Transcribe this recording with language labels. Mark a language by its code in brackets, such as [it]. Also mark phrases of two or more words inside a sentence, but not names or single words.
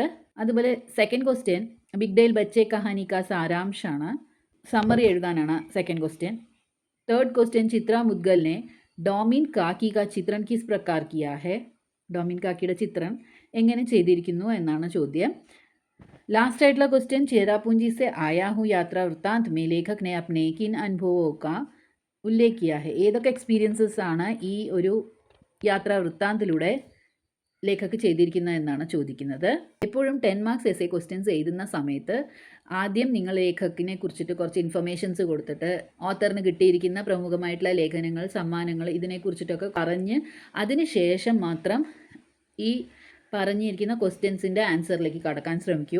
[ml] അതുപോലെ [en] second question [ml] ബിഗ് ഡേൽ ബച്ചെ [hi] कहानी का [ml] സാരാംശാണ്, സമ്മറി എഴുതാനാണ് [en] second question. third question [hi] चित्रा मुद्गल ने डोमिन काकी का चित्रण किस प्रकार किया है, [ml] ഡോമിൻ കാക്കിയുടെ ചിത്രം എങ്ങനെ ചെയ്തിരിക്കുന്നു എന്നാണ് ചോദ്യം. [en] last item question [hi] चेरापूंजी से आया हूँ यात्रा वृत्तांत में लेखक ने अपने किन अनुभवों का उल्लेख किया है. [ml] ഏതൊക്കെ എക്സ്പീരിയൻസസ് ആണ് ഈ ഒരു യാത്രാ വൃത്താന്തിലൂടെ ലേഖക് ചെയ്തിരിക്കുന്നത് എന്നാണ് ചോദിക്കുന്നത്. എപ്പോഴും 10 [en] marks SA questions [ml] എഴുതുന്ന സമയത്ത് ആദ്യം നിങ്ങൾ ലേഖകിനെ കുറിച്ചിട്ട് കുറച്ച് ഇൻഫർമേഷൻസ് കൊടുത്തിട്ട് ഓത്തറിന് കിട്ടിയിരിക്കുന്ന പ്രമുഖമായിട്ടുള്ള ലേഖനങ്ങൾ, സമ്മാനങ്ങൾ ഇതിനെക്കുറിച്ചിട്ടൊക്കെ പറഞ്ഞ് അതിന് ശേഷം മാത്രം ഈ പറഞ്ഞിരിക്കുന്ന ക്വസ്റ്റ്യൻസിൻ്റെ ആൻസറിലേക്ക് കടക്കാൻ ശ്രമിക്കൂ.